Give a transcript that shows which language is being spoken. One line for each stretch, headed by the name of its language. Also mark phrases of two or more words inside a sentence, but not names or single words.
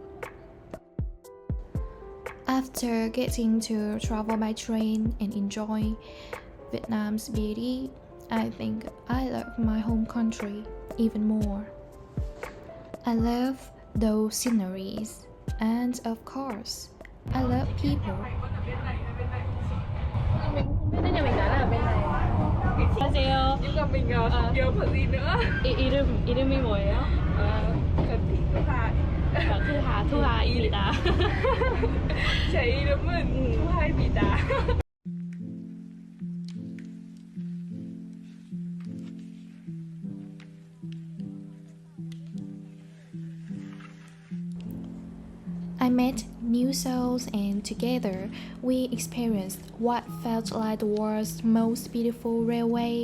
English: After getting to travel by train and enjoy Vietnam's beauty, I think I love my home country even more. I love those sceneries, and of course, I love people.
Vietnamese: Mình không biết đấy, nhà mình nói là bên này.
Korean: 안녕하세요.
Vietnamese: nhưng mà mình không nhớ phần gì nữa.
Korean: 이름이 뭐예요?
Vietnamese: Cần thị
Korean: 투하입니다. 제 이름은 투하입니다.
English: I met new souls, and together we experienced what felt like the world's most beautiful railway.